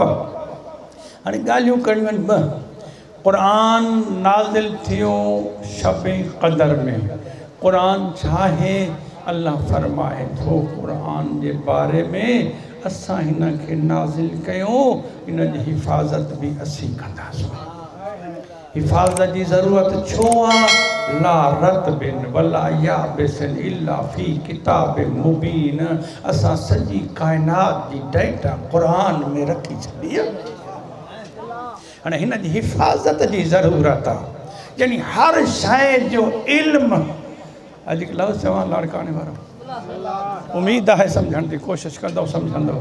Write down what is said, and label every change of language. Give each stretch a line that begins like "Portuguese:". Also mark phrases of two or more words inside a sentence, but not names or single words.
Sindhi: हाणे ॻाल्हियूं करियूं आहिनि ॿ। क़ुरान नाज़िल थियो शब क़दर में। क़ुरान छा आहे अल्लाह फरमाए थो क़ुरान जे बारे में असां हिन खे नाज़िल कयूं। इन जी हिफ़ाज़त बि असीं कंदासीं। हिफ़ाज़त जी ज़रूरत छो आहे
Arabic: لا رطب ولا يابس إلا في كتاب مبين.
Sindhi: असां सॼी काइनात जी डेटा क़ुरान में रखी छॾी आहे। हाणे हिन जी हिफ़ाज़त जी ज़रूरत आहे, यानी हर शइ जो इल्मु। अॼु लफ़्ज़ चवां लाड़काने वारो, उम्मीद आहे सम्झण जी कोशिशि कंदव, सम्झंदव।